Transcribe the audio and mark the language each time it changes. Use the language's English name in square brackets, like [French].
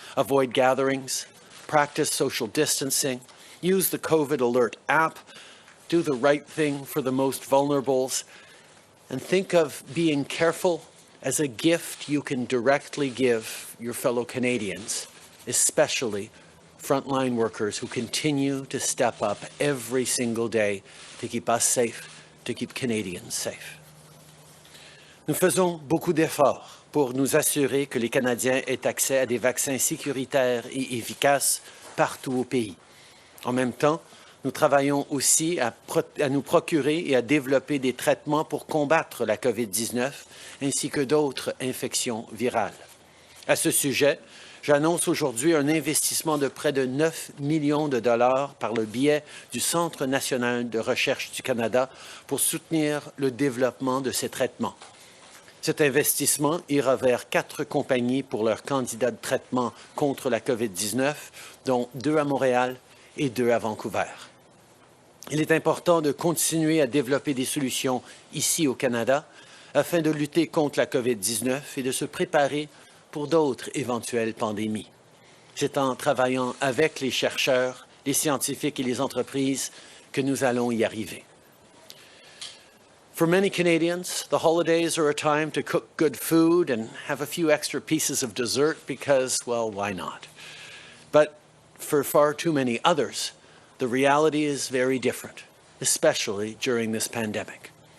[English] Avoid gatherings, practice social distancing, use the COVID Alert app, do the right thing for the most vulnerables, and think of being careful as a gift you can directly give your fellow Canadians, especially frontline workers who continue to step up every single day to keep us safe, to keep Canadians safe. [French] Nous faisons beaucoup d'efforts pour nous assurer que les Canadiens aient accès à des vaccins sécuritaires et efficaces partout au pays. En même temps, nous travaillons aussi à nous procurer et à développer des traitements pour combattre la COVID-19 ainsi que d'autres infections virales. À ce sujet, j'annonce aujourd'hui un investissement de près de 9 millions de dollars par le biais du Centre national de recherche du Canada pour soutenir le développement de ces traitements. Cet investissement ira vers 4 compagnies pour leurs candidats de traitement contre la COVID-19, dont 2 à Montréal et 2 à Vancouver. Il est important de continuer à développer des solutions ici au Canada afin de lutter contre la COVID-19 et de se préparer pour d'autres éventuelles pandémies. C'est en travaillant avec les chercheurs, les scientifiques et les entreprises que nous allons y arriver. [English] For many Canadians, the holidays are a time to cook good food and have a few extra pieces of dessert because, well, why not? But for far too many others, the reality is very different, especially during this pandemic.